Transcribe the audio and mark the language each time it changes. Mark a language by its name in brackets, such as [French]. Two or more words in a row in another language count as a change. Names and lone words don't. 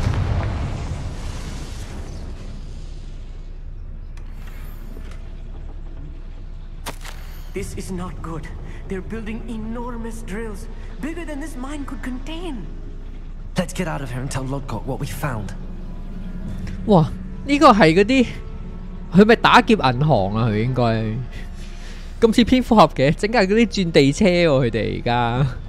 [English] This is not good. They're building enormous drills, bigger than this mine could contain. Let's get out of here and tell Lodgok what we found. 哇！ [Cantonese] 呢個係嗰啲佢咪打劫銀行啊？佢應該咁似蝙蝠俠嘅，整架嗰啲轉地車喎、佢哋而家。